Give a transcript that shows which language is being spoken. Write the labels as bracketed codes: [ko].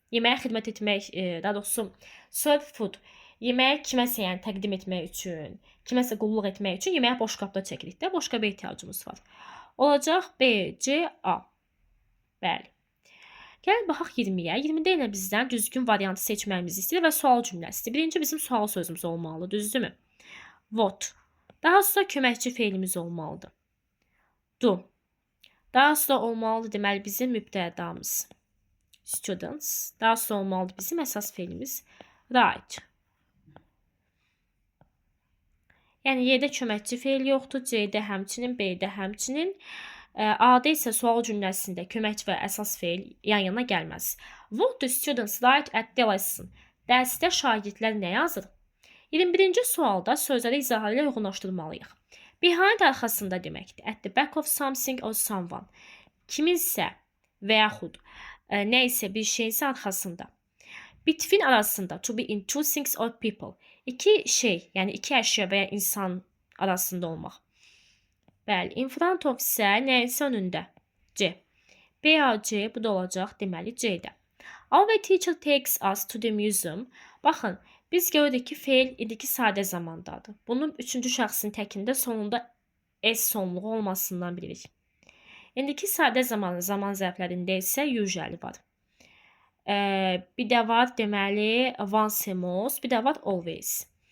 [az] Yeməyə xidmət etmək, daha doğrusu serve food. Yeməyə kiməsə yəni təqdim etmək üçün, kiməsə qulluq etmək üçün yeməyə boşqabda çəkirik də. Boşqaba ehtiyacımız var. Olacaq B, C, A. Bəli. Gəlin baxaq 20-yə. 20-də yenə bizdən düzgün variantı seçməyimizi istəyir və sual cümləsidir. Birinci bizim sual sözümüz olmalı, düzdürmü? What. Daha sonra köməkçi feilimiz olmalıdır. Do. Daha sonra olmalıdır deməli bizim mübtədamız. Students. Daha sonra olmalıdır bizim əsas feilimiz. [en] Write. [az] Yəni Y-də köməkçi feil yoxdur, C-də həmçinin, B-də həmçinin. A-da isə sual cümləsində köməkçi və əsas feil yan-yana gəlməz. [en] What do students write at the lesson? [az] Dərsdə şagirdlər nə yazır? 21-ci sualda sözləri izahı ilə uyğunlaşdırmalıyıq. Behind arxasında deməkdir. [en] At the back of something or someone. [az] Kiminsə və yaxud nə isə bir şeyinsə arxasında. Between arasında. [en] To be in two things or people. [az] İki şey, yəni iki əşya və ya insan arasında olmaq. Bəli, in front of isə nəyəsə önündə. C. B, A, C, bu da olacaq deməli C-də. [en] Our teacher takes us to the museum. [az] Baxın, biz görürük ki, feil indiki sadə zamandadır. Bunun üçüncü şəxsin təkində sonunda S sonluğu olmasından bilirik. İndiki sadə zaman zərflərində isə usually var. Bir də var deməli once a most, bir də var always.